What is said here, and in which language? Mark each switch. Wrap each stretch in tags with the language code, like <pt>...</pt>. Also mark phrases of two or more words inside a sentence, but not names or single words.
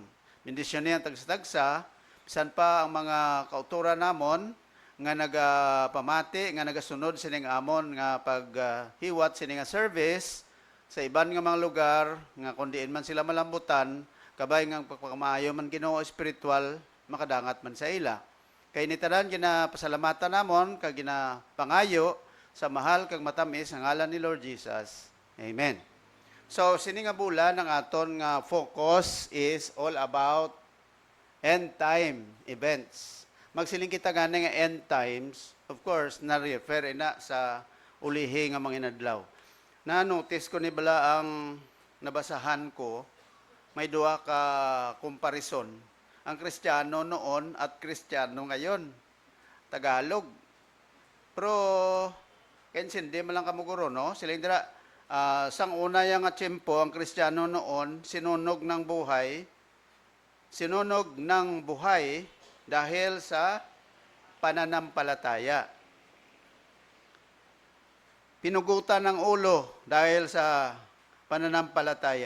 <hil>Bendisyon niya tagsa-tagsa bisan pa ang mga kauturan namon nga nagapamati nga nagasunod sining amon nga paghiwat sining service sa iban nga mga lugar nga kundiin man sila malambutan kabay nga pagpamaayo man Ginoo espiritual makadangat man sa ila. Kay nitanan ginapasalamatan namon kag ginapangayo sa mahal kag matamis nga ngalan ni Lord Jesus. Amen. So sini nga bulan ang aton nga</hil> <en>focus is all about end time events.</en> <hil>Magsiling kita gani nga</hil> <en>end times, of course,</en> <hil>na-refer ina sa ulihi nga mga inadlaw. Na-notice ko ni bala ang nabasahan ko, may duha ka comparison.</hil> <tl>Ang Kristiyano noon at Kristiyano ngayon. Tagalog. Pero, hindi man lang kamuguro, no?</tl> <hil>Siling dira, sang una yang tiyempo,</hil> <tl>ang Kristiyano noon, sinunog ng buhay dahil sa pananampalataya. Pinugutan ng ulo dahil sa pananampalataya.</tl>